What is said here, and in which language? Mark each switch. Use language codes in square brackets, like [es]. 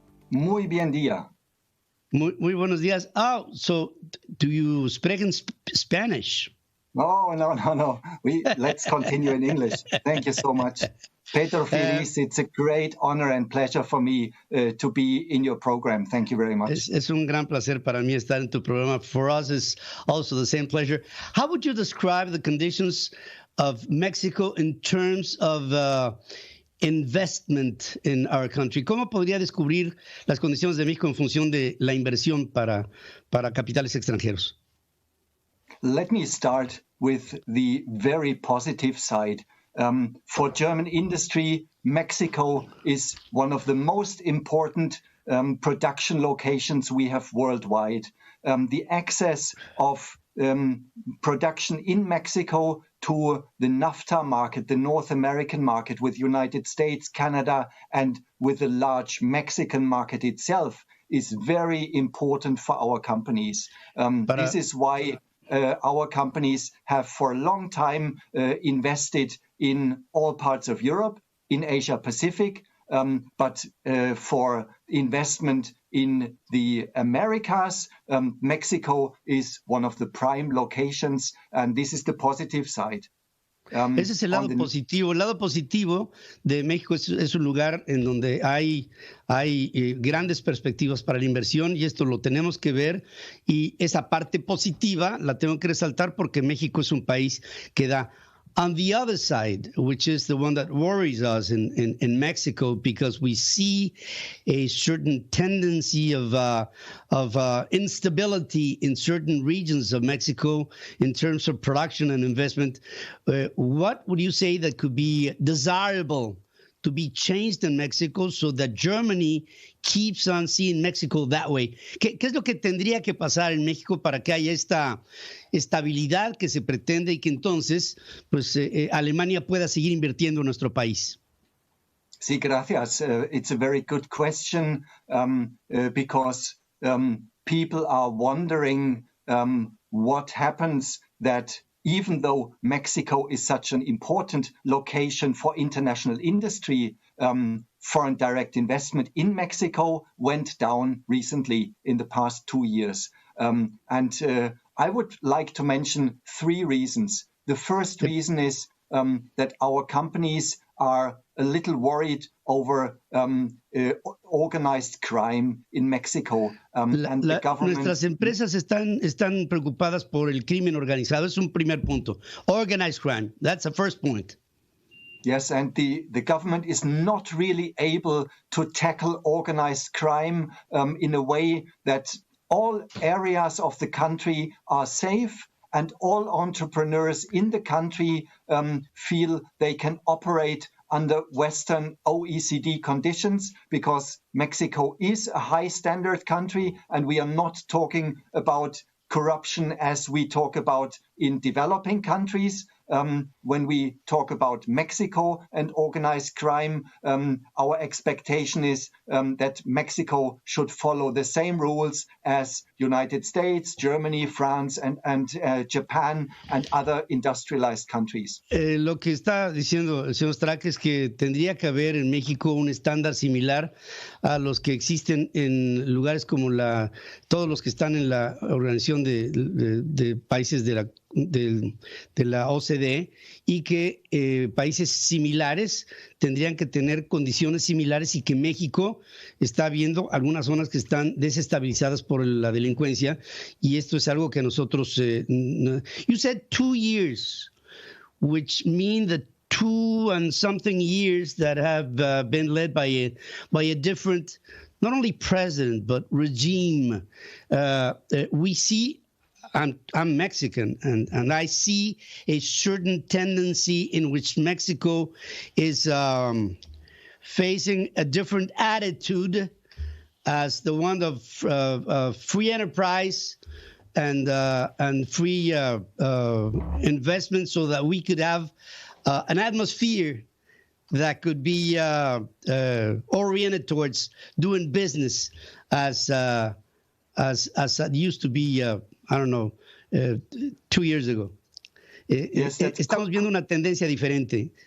[es] Muy bien día. Muy buenos días. [en] Oh, so do you speak in Spanish? No. Let's continue in English. Thank you so much. Pedro Feliz, it's a great honor and pleasure for me to be in your program. Thank you very much. [es] Es un gran placer para mí estar en tu programa. [en] For us, it's also the same pleasure. How would you describe the conditions of Mexico in terms of investment in our country? [es] ¿Cómo podría descubrir las condiciones de México en función de la inversión para capitales extranjeros? [en] Let me start with the very positive side. For German industry, Mexico is one of the most important production locations we have worldwide. The access of production in Mexico to the NAFTA market, the North American market with United States, Canada, and with the large Mexican market itself is very important for our companies. This is why our companies have for a long time invested in all parts of Europe, in Asia Pacific, but for investment in the Americas, Mexico is one of the prime locations, and this is the positive side. [es] Ese es el lado positivo. El lado positivo de México es un lugar en donde hay grandes perspectivas para la inversión y esto lo tenemos que ver y esa parte positiva la tengo que resaltar porque México es un país que da. [en] On the other side, which is the one that worries us in Mexico, because we see a certain tendency of instability in certain regions of Mexico in terms of production and investment. What would you say that could be desirable to be changed in Mexico so that Germany keeps on seeing Mexico that way? [es] ¿Qué es lo que tendría que pasar en México para que haya esta estabilidad que se pretende y que entonces pues, Alemania pueda seguir invirtiendo en nuestro país? Sí, gracias. [en] It's a very good question because people are wondering what happens that even though Mexico is such an important location for international industry, foreign direct investment in Mexico went down recently in the past 2 years. I would like to mention 3 reasons. The first reason is that our companies are a little worried over organized crime in Mexico. [es] Nuestras empresas están preocupadas por el crimen organizado. Es un primer punto. [en] Organized crime. That's the first point. Yes, and the government is not really able to tackle organized crime in a way that all areas of the country are safe and all entrepreneurs in the country feel they can operate under Western OECD conditions because Mexico is a high standard country and we are not talking about corruption as we talk about in developing countries. When we talk about Mexico and organized crime, our expectation is that Mexico should follow the same rules as United States, Germany, France, and Japan and other industrialized countries. [es] Lo que está diciendo el señor Strack es que tendría que haber en México un estándar similar a los que existen en lugares como todos los que están en la Organización de Países de la OCDE y que países similares tendrían que tener condiciones similares y que México está viendo algunas zonas que están desestabilizadas por la delincuencia y esto es algo que nosotros [en] you said 2 years, which mean that 2 and something years that have been led by a different not only president but regime. We see I'm Mexican, and I see a certain tendency in which Mexico is facing a different attitude as the one of free enterprise and free investment so that we could have an atmosphere that could be oriented towards doing business as it used to be, I don't know, 2 years ago. [es] Estamos viendo una tendencia diferente